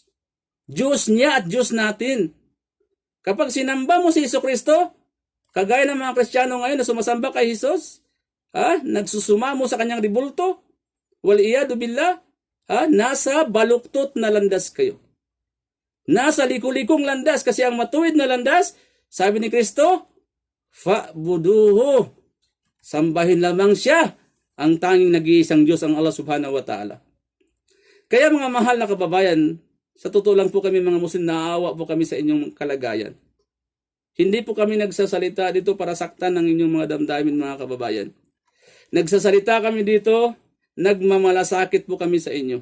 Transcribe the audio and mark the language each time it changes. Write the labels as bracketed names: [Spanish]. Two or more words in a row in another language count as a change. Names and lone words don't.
[Filipino] Diyos niya at Diyos natin. Kapag sinamba mo si Jesucristo, kagaya ng mga Kristiyano ngayon na sumasamba kay Jesus, nagsusumamo sa kanyang ribulto, [Arabic] والعياذ بالله, [Filipino] nasa baluktot na landas kayo. Nasa likulikong landas, kasi ang matuwid na landas, sabi ni Kristo, fa'buduhu, sambahin lamang siya, ang tanging nag-iisang Diyos, ang [Arabic] الله سبحانه وتعالى. [Filipino] Kaya mga mahal na kababayan, sa totoo lang po kami mga Muslim, naawa po kami sa inyong kalagayan. Hindi po kami nagsasalita dito para saktan ng inyong mga damdamin mga kababayan. Nagsasalita kami dito, nagmamalasakit po kami sa inyo.